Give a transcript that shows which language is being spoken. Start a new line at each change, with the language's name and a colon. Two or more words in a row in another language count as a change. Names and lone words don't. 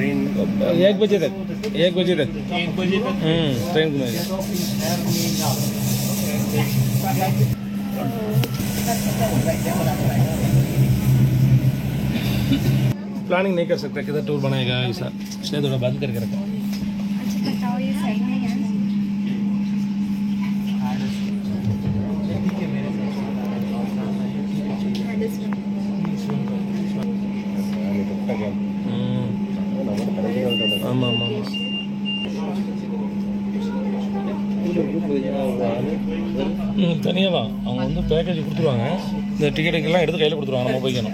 Hindi: 1 बजे तक 1 बजे तक ट्रेन घूमेगा। प्लानिंग नहीं कर सकते किधर टूर बनाएगा ऐसा, इसलिए थोड़ा बंद करके रखा। अच्छा बताओ ये सही है यार।
Tamil: ஆமாம் ஆமாம் தனியாக தான் அவங்க வந்து பேக்கேஜ் கொடுத்துருவாங்க, இந்த டிக்கெட்டுக்கெல்லாம் எடுத்து கையில் கொடுத்துருவாங்க, நம்ம போய்க்கணும்.